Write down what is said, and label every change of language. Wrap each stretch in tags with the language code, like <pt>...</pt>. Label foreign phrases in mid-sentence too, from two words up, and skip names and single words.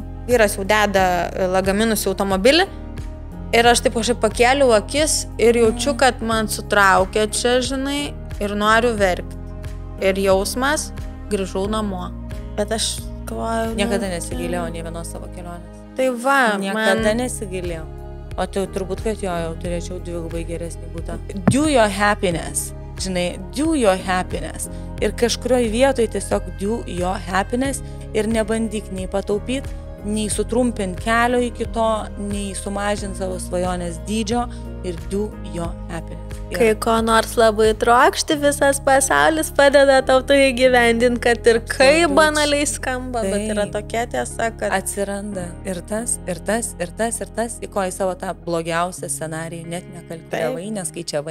<lt>Vyras jau deda lagaminus į automobilį ir aš taip kažkaip pakėliau akis ir jaučiu, kad man sutraukia čia, žinai, ir noriu verkti. Ir jausmas, grįžau namo. Bet aš galvoju... Niekada nesigailėjau nei vienos savo kelionės. Tai va, Niekada nesigailėjau. O tai turbūt, kad jau turėčiau dvigubai geresnį būtą.</lt> <en>Do your happiness.</en> <lt>Žinai,</lt> <en>do your happiness.</en> <lt>Ir kažkurioje vietoje tiesiog</lt> <en>do your happiness</en> <lt>ir nebandyk nei pataupyti, nei sutrumpinti kelio iki to, nei sumažinti savo svajonės dydžio ir</lt> <en>do your happiness.</en> <lt>Kai ko nors labai trokšti, visas pasaulis padeda tau tai įgyvendinti, kad ir kaip banaliai skamba, bet yra tokia tiesa, kad... Atsiranda ir tas, ir tas, ir tas, ir tas, į ko į savo tą blogiausią scenarijų net nekalkuliavai, neskaičiavai.</lt>